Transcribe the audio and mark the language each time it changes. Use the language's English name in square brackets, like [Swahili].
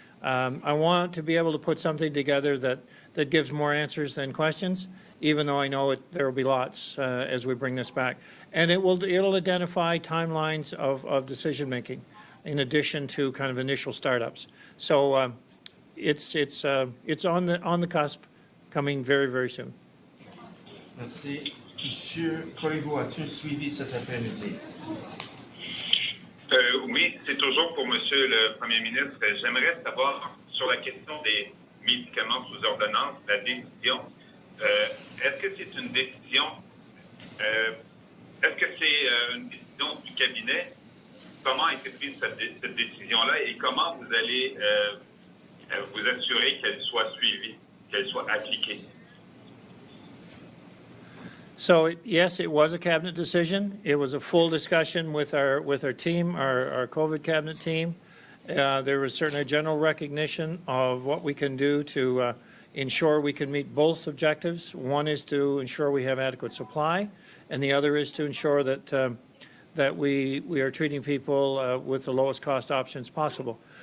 [English] I want to be able to put something together that gives more answers than questions, even though I know there will be lots as we bring this back. And it'll identify timelines of decision making in addition to kind of initial startups. So it's on the cusp, coming very, very soon. [French] Merci. Monsieur Corriveau, as-tu suivi cet après-midi? Oui, c'est toujours pour Monsieur le Premier ministre. J'aimerais savoir sur la question des médicaments sous ordonnance, la décision. Est-ce que c'est une décision du cabinet? Comment a été prise cette décision-là et comment vous allez vous assurer qu'elle soit suivie, qu'elle soit appliquée? [English] So yes, it was a cabinet decision. It was a full discussion with our team, our COVID cabinet team. There was certainly a general recognition of what we can do to ensure we can meet both objectives. One is to ensure we have adequate supply, and the other is to ensure that that we are treating people with the lowest cost options possible.